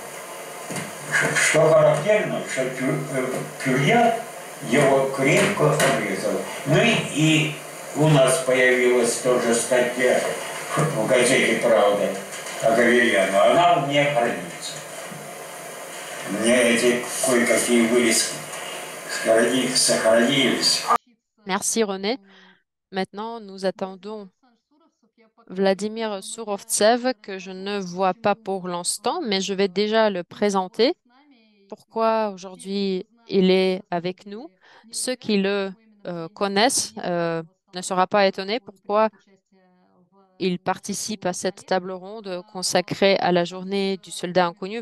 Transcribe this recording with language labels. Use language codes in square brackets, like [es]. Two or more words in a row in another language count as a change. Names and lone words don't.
[ru] Что характерно, что Тюрьят его крепко обрезал. Ну и у нас появилась тоже статья в газете «Правда» о Гаверьяну. Она у меня хранится. У меня эти кое-какие вырезки сохранились. [fr] Merci René. Maintenant, nous attendons Vladimir Surovtsev, que je ne vois pas pour l'instant, mais je vais déjà le présenter. Pourquoi aujourd'hui il est avec nous? Ceux qui le connaissent ne seront pas étonnés pourquoi il participe à cette table ronde consacrée à la journée du soldat inconnu.